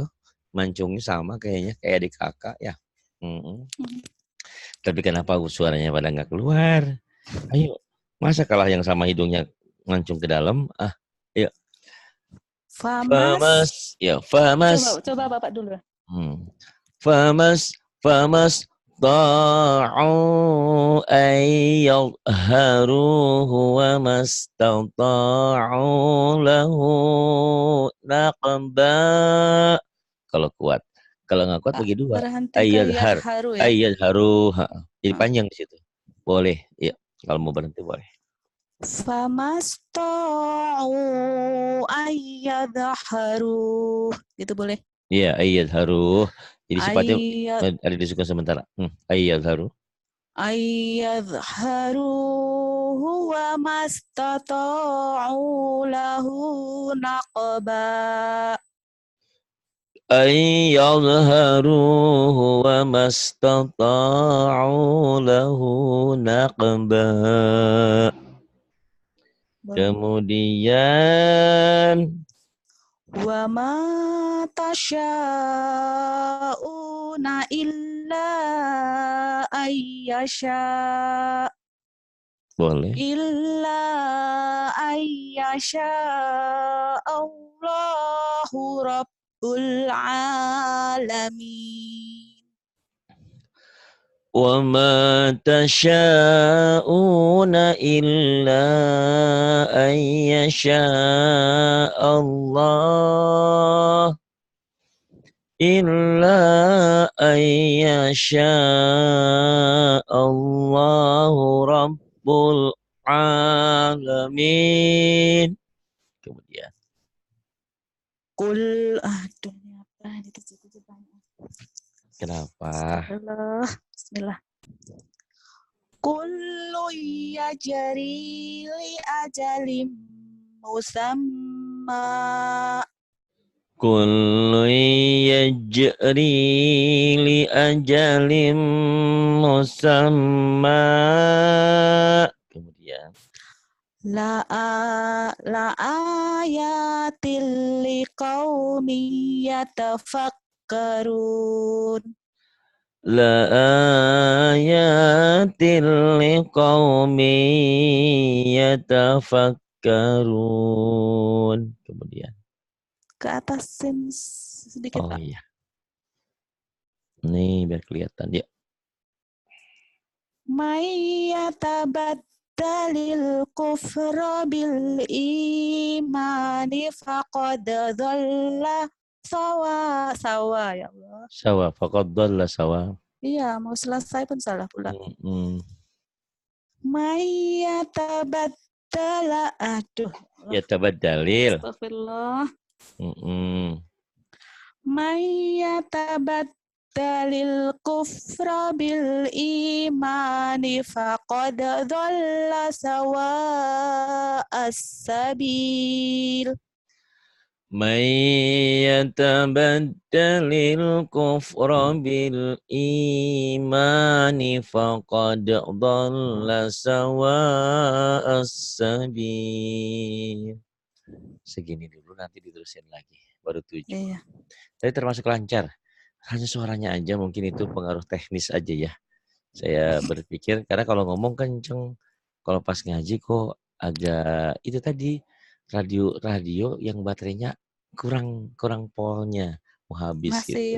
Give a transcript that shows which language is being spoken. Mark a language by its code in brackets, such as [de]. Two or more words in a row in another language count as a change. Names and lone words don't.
[id] Mancungnya sama kayaknya kayak adik kakak ya. Tapi kenapa suaranya pada nggak keluar? Ayo, masa kalah yang sama hidungnya mancung ke dalam? Ayo. Famas. Ya, famas. Coba Bapak dulu. [ar] فما اسطاعوا أن يظهروه وما استطاعوا له نقبا. [id] Kalau kuat. Kalau nggak kuat bagi dua. Ayyadharu. Jadi panjang di situ. Boleh. Ya, kalau mau berhenti boleh. [ar] فما اسطاعوا أن يظهروه. [id] Gitu boleh? Iya, ayyadharu. Jadi sifatnya ada disusun sementara. [ar] Ayyadharu. أن يظهروه وما استطاعوا له نقبا. أن يظهروه وما استطاعوا له نقبا. [id] Kemudian [ar] وما تشاءون إلا أن يشاء. [id] Boleh. [ar] إلا أن يشاء الله رب العالمين. وَمَا تَشَاءُونَ إِلَّا أَن يَشَاءَ اللَّهُ إِلَّا أَن يَشَاءَ اللَّهُ رَبُّ الْعَالَمِينَ. [id] Kemudian [ar] Qul [id] kenapa? [ar] Bismillah. كل يجري لأجل مسمى. كل يجري لأجل مسمى. [id] Kemudian [ar] لآيات لقوم يتفكرون. لآيات لقوم يتفكرون. [id] Kemudian ke atasin sedikit, Pak. Iya. Nih biar kelihatan ya. [ar] ومن يتبدل الكفر بالإيمان فقد ضل سواء يا الله. سواء فقد ضل سواء. [id] Iya, mau selesai pun salah pula. [ar] ومن يتبدل aduh, Yatabaddalil. astagfirullah. Mm-mm. ومن يتبدل الكفر بالإيمان فقد ضل سواء السبيل. ومن يتبدل الكفر بالإيمان فقد ضل سواء السبيل. [id] Segini dulu, nanti diterusin lagi. Baru 7. Iya. Tadi termasuk lancar. Hanya suaranya aja, mungkin itu pengaruh teknis aja ya. Saya berpikir, karena kalau ngomong kenceng, kalau pas ngaji kok agak, itu tadi, radio yang baterainya kurang polnya, mau habis gitu.